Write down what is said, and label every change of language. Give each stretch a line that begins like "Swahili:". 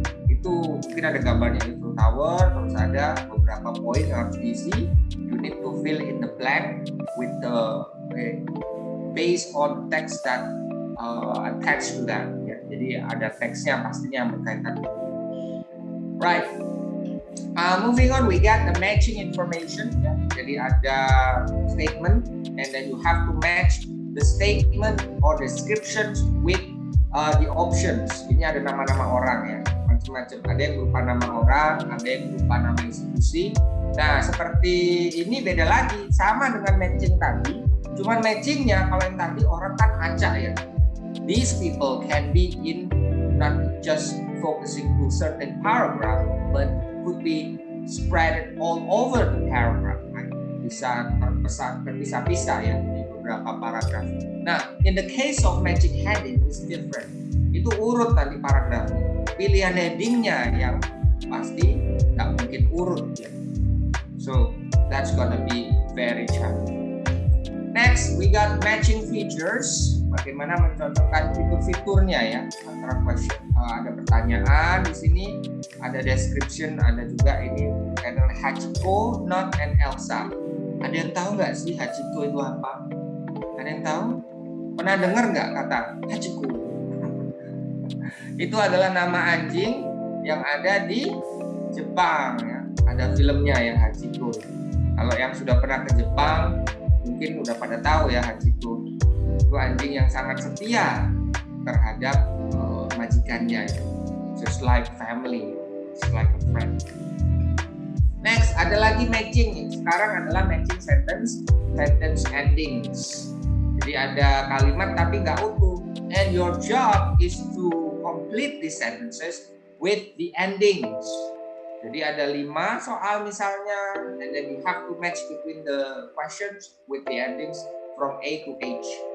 Indonesian: Itu mungkin ada gambarnya Eiffel Tower, terus ada beberapa poin yang harus diisi.
English: You need to fill in the blank with the based on text that attached to that. Ya.
Indonesian: Jadi ada teksnya pastinya yang berkaitan.
English: Right. Moving on, we got the matching information. Ya.
Indonesian: Jadi ada
English: statement, and then you have to match the statement or descriptions with the options.
Indonesian: Ini ada nama-nama orang ya, macam-macam. Ada yang berupa nama orang, ada yang berupa nama institusi. Nah, seperti ini beda lagi, sama dengan matching tadi. Cuman matchingnya kalau yang tadi orang kan acak ya.
English: These people can be in not just focusing to certain paragraph, but could be spread all over the paragraph.
Indonesian: Bisa terpisah-pisah ya di beberapa paragraf.
English: Nah, in the case of matching heading is different.
Indonesian: Itu urut tadi paragrafnya. Pilihan headingnya yang pasti nggak mungkin urut ya.
English: So that's gonna be very challenging. Next, we got matching features.
Indonesian: Bagaimana mencocokkan fitur-fiturnya ya antara question. Ada pertanyaan di sini, ada description, ada juga ini adalah Hachiko, Not, and Elsa. Ada yang tahu nggak sih Hachiko itu apa? Ada yang tahu? Pernah dengar nggak kata Hachiko? Itu adalah nama anjing yang ada di Jepang ya. Ada filmnya ya Hachiko. Kalau yang sudah pernah ke Jepang mungkin udah pada tahu ya Hachiko. Itu anjing yang sangat setia terhadap majikannya ya.
English: Just like family, just like a friend.
Indonesian: Next, ada lagi matching. Sekarang adalah matching sentence endings. Jadi ada kalimat tapi nggak utuh.
English: And your job is to complete these sentences with the endings.
Indonesian: Jadi ada 5 soal misalnya,
English: and then you have to match between the questions with the endings from A to H.